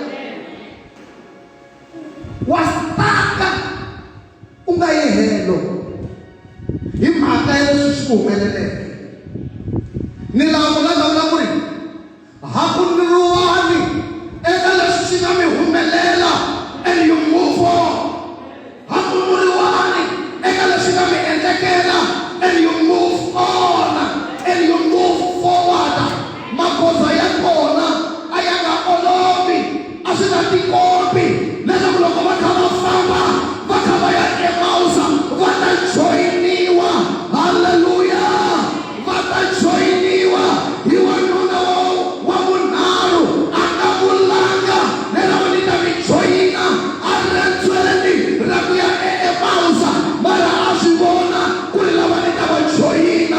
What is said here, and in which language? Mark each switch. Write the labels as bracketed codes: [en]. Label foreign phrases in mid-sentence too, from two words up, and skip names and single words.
[ts] Wa staka u nga yi helo hi mhaka ya leswi swi ku humeleleke. Ni lavula ku ri hakundiruwani eka leswi swi nga mi humelela [en] and you move on. [ts] Hakundiruwani eka leswi nga mi endlekela [en] and you move on and you move forward. [ts] Magoza ya kona a ya nga olovi, a swi nga tikombi leswaku loko va kha va famba va kha va ya Emausa va ta joyiniwa. Haleluya, va ta joyiniwa hi wanuna wa vunharhu a nga vulanga leswaku ni ta mi joyina a rendzweni ra ku ya Emausa, mara a swi vona ku ri lava ni ta va joyina.